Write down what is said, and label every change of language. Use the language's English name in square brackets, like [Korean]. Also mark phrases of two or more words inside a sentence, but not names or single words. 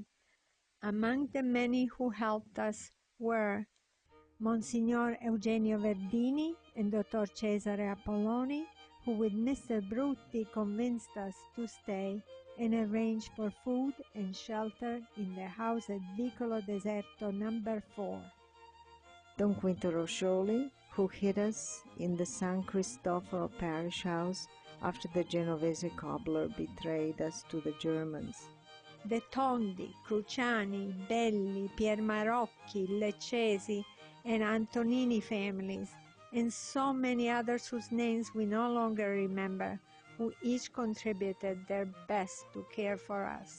[English] Among the many who helped us were Monsignor Eugenio Verdini and Dr. Cesare Apolloni, who with Mr. Brutti convinced us to stay and arrange for food and shelter in the house at Vicolo Deserto number 4. Don Quinto Roscioli, who hid us in the San Cristoforo parish house after the Genovese cobbler betrayed us to the Germans. The Tondi, Cruciani, Belli, Piermarocchi, Leccesi, and Antonini families, and so many others whose names we no longer remember, who each contributed their best to care for us.